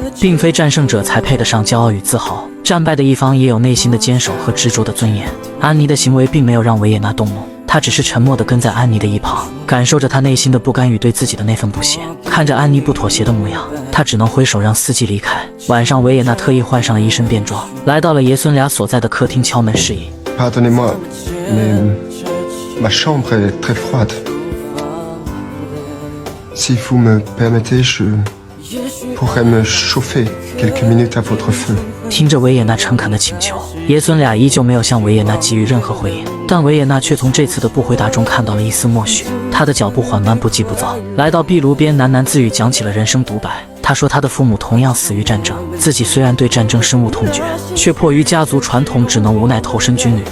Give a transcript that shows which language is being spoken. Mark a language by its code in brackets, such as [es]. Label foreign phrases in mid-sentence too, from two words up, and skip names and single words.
[zh] 并非战胜者才配得上骄傲与自豪，战败的一方也有内心的坚守和执着的尊严。安妮的行为并没有让维也纳动怒， 他只是沉默地跟在安妮的一旁，感受着她内心的不甘与对自己的那份不屑。看着安妮不妥协的模样，他只能挥手让司机离开。晚上，维也纳特意换上了一身便装，来到了爷孙俩所在的客厅，敲门示意。 [fr] Pardonnez-moi, mais ma chambre est très froide. Si vous me permettez, je pourrais me chauffer quelques minutes à votre feu. [zh] 听着维也纳诚恳的请求，爷孙俩依旧没有向维也纳给予任何回应，但维也纳却从这次的不回答中看到了一丝默许。他的脚步缓慢不急不躁，来到壁炉边喃喃自语，讲起了人生独白。他说他的父母同样死于战争，自己虽然对战争深恶痛绝，却迫于家族传统只能无奈投身军旅。